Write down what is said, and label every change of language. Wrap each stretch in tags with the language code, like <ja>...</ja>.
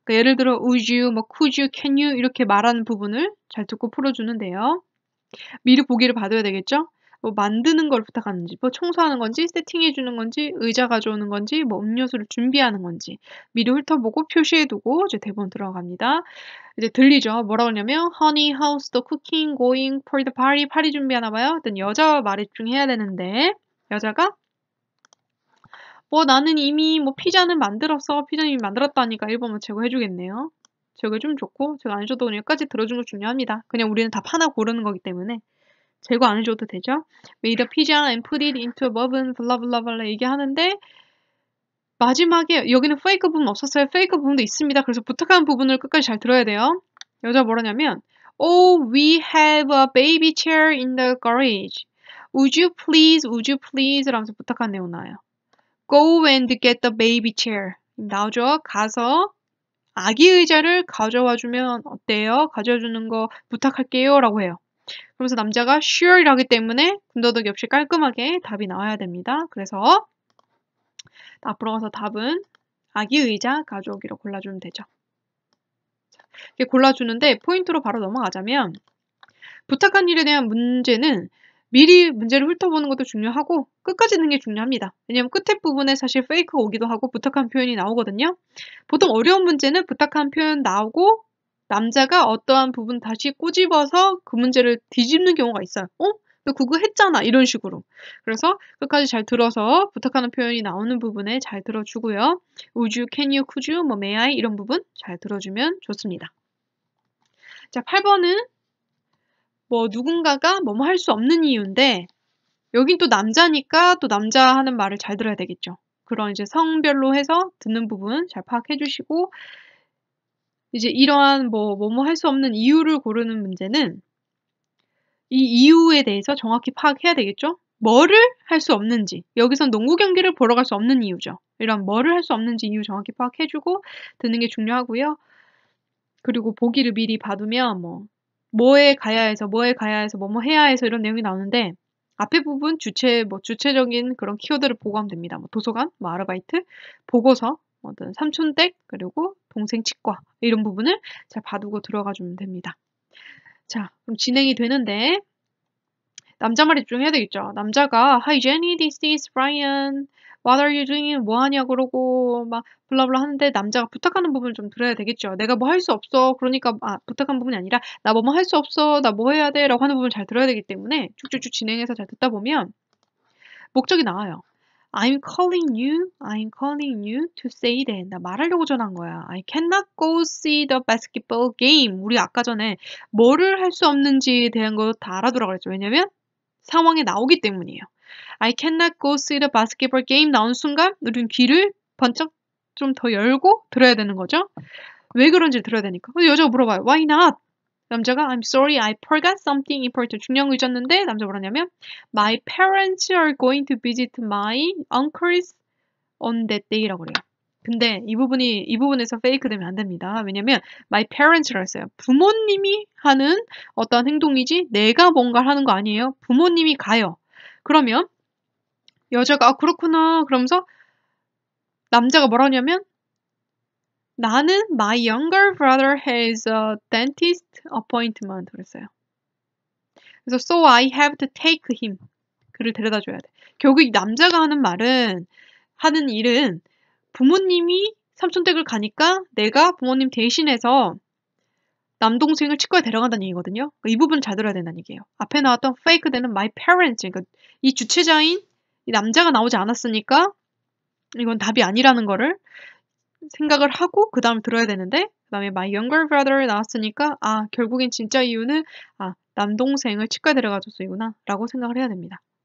<ko>그러니까 예를 들어</ko> <en>would you,</en> <ko>뭐</ko> <en>could you, can you</en> <ko>이렇게 말하는 부분을 잘 듣고 풀어주는데요. 미리 보기를 받아야 되겠죠? 뭐 만드는 걸 부탁하는지, 뭐 청소하는 건지, 세팅해주는 건지, 의자 가져오는 건지, 뭐 음료수를 준비하는 건지 미리 훑어보고 표시해두고 이제 대본 들어갑니다. 이제 들리죠? 뭐라고 하냐면</ko> <en>Honey, how's the cooking going for the party?</en> <ko>파리 준비하나 봐요. 일단 여자 말에 집중해야 되는데 여자가 뭐 나는 이미 뭐 피자는 만들었어. 피자는 이미 만들었다니까 1번만 제거해주겠네요. 제거해주면 좋고 제가 안 해줘도 그냥 여기까지 들어준 거 중요합니다. 그냥 우리는 답 하나 고르는 거기 때문에 제거 안 해줘도 되죠.</ko> <en>Made a pizza and put it into a oven,</en> <ko>블라블라블라 얘기하는데 마지막에 여기는 페이크 부분 없었어요. 페이크 부분도 있습니다. 그래서 부탁하는 부분을 끝까지 잘 들어야 돼요. 여자 뭐라냐면</ko> <en>Oh, we have a baby chair in the garage. Would you please</en> <ko>라면서 부탁한 내용 나와요.</ko> <en>Go and get the baby chair.</en> <ko>나오죠. 가서 아기 의자를 가져와 주면 어때요? 가져와 주는 거 부탁할게요 라고 해요. 그러면서 남자가 sure이라 하기 때문에 군더더기 없이 깔끔하게 답이 나와야 됩니다. 그래서 앞으로 가서 답은 아기 의자 가져오기로 골라주면 되죠. 이렇게 골라주는데 포인트로 바로 넘어가자면 부탁한 일에 대한 문제는 미리 문제를 훑어보는 것도 중요하고 끝까지 듣는 게 중요합니다. 왜냐면 끝에 부분에 사실 페이크가 오기도 하고 부탁한 표현이 나오거든요. 보통 어려운 문제는 부탁한 표현 나오고 남자가 어떠한 부분 다시 꼬집어서 그 문제를 뒤집는 경우가 있어요. 너 그거 했잖아 이런 식으로. 그래서 끝까지 잘 들어서 부탁하는 표현이 나오는 부분에 잘 들어주고요.</ko> <en>Would you, can you, could you, 뭐 may I</en> <ko>이런 부분 잘 들어주면 좋습니다. 자, 8번은 뭐 누군가가 뭐뭐 할 수 없는 이유인데 여긴 또 남자니까 또 남자 하는 말을 잘 들어야 되겠죠. 그런 이제 성별로 해서 듣는 부분 잘 파악해 주시고 이제 이러한 뭐뭐 할 수 없는 이유를 고르는 문제는 이 이유에 대해서 정확히 파악해야 되겠죠? 뭐를 할 수 없는지. 여기선 농구 경기를 보러 갈 수 없는 이유죠. 이런 뭐를 할 수 없는지 이유 정확히 파악해주고 듣는 게 중요하고요. 그리고 보기를 미리 봐두면 뭐에 가야 해서 뭐뭐 해야 해서 이런 내용이 나오는데 앞에 부분 주체적인 그런 키워드를 보고 하면 됩니다. 뭐 도서관, 뭐 아르바이트, 보고서, 어떤 삼촌 댁, 그리고 동생 치과 이런 부분을 잘 봐두고 들어가 주면 됩니다. 자, 그럼 진행이 되는데 남자 말에 집중해야 되겠죠.</ko> <en>남자가 Hi Jenny, this is Brian. What are you doing?</en> <ko>뭐 하냐 그러고 막 블라블라 하는데 남자가 부탁하는 부분을 좀 들어야 되겠죠. 내가 뭐 할 수 없어. 그러니까 부탁한 부분이 아니라 나 뭐 할 수 없어. 나 뭐 해야 돼? 라고 하는 부분을 잘 들어야 되기 때문에 쭉쭉쭉 진행해서 잘 듣다 보면 목적이 나와요.</ko> <en>I'm calling you to say that.</en> <ko>나 말하려고 전화한 거야.</ko> <en>I cannot go see the basketball game.</en> <ko>우리 아까 전에 뭐를 할 수 없는지에 대한 거 다 알아두라고 그랬죠. 왜냐면 상황에 나오기 때문이에요.</ko> <en>I cannot go see the basketball game</en> <ko>나온 순간 우리는 귀를 번쩍 좀 더 열고 들어야 되는 거죠. 왜 그런지를 들어야 되니까. 근데 여자가 물어봐요.</ko> <en>Why not? 남자가 I'm sorry, I forgot something important.</en> <ko>중요한 거 잊었는데 남자가 뭐라냐면</ko> <en>My parents are going to visit my uncles on that day</en> <ko>라고 그래요. 근데 이 부분에서 페이크 되면 안 됩니다. 왜냐면</ko> <en>my parents</en> <ko>라고 했어요. 부모님이 하는 어떠한 행동이지 내가 뭔가를 하는 거 아니에요. 부모님이 가요. 그러면 여자가 그렇구나 그러면서 남자가 뭐라 하냐면 나는</ko> <en>my younger brother has a dentist appointment 그랬어요.</en> <ko>그래서</ko> <en>so I have to take him.</en> <ko>그를 데려다 줘야 돼. 결국 이 남자가 하는 일은 부모님이 삼촌댁을 가니까 내가 부모님 대신해서 남동생을 치과에 데려간다는 얘기거든요. 그러니까 이 부분 잘 들어야 된다는 얘기예요. 앞에 나왔던 fake 되는</ko> <en>my parents.</en> <ko>그러니까 이 주체자인 이 남자가 나오지 않았으니까 이건 답이 아니라는 거를 생각을 하고 그 다음 들어야 되는데 그 다음에</ko> <en>my younger brother</en> <ko>나왔으니까 결국엔 진짜 이유는 남동생을 치과에 데려가줬으구나 라고 생각을 해야 됩니다.</ko>